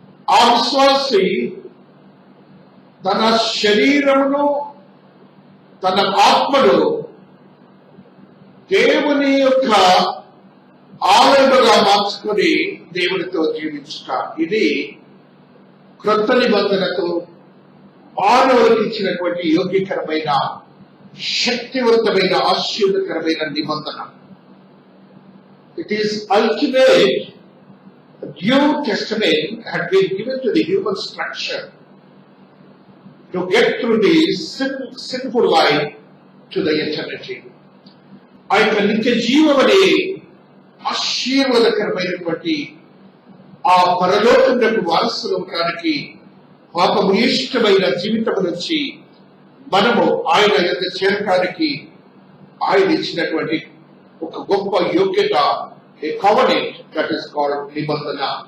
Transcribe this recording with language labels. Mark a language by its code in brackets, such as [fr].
[te] ఆ విశ్వాసి తన శరీరమును తన ఆత్మను దేవుని యొక్క ఆలయముగా మార్చుకొని దేవునితో జీవించుట. ఇది క్రొత్త నిబంధనకు మానవులకు ఇచ్చినటువంటి యోగ్యకరమైన శక్తివంతమైన ఆశీర్వదకరమైన నిబంధన. [en] It is ultimate. New Testament had been given to the human structure to get through the sinful life to the eternity. [te] ఆ యొక్క నిత్య జీవం అనే ఆశీర్వాదకరమైనటువంటి ఆ పరలోకమునకు వారసులు అవడానికి పాపము ఇష్టమైన జీవితం నుంచి మనము ఆయన యొక్క చేరటానికి ఆయన ఇచ్చినటువంటి ఒక గొప్ప యోగ్యత, [en] a covenant that is called [te] నిబంధన.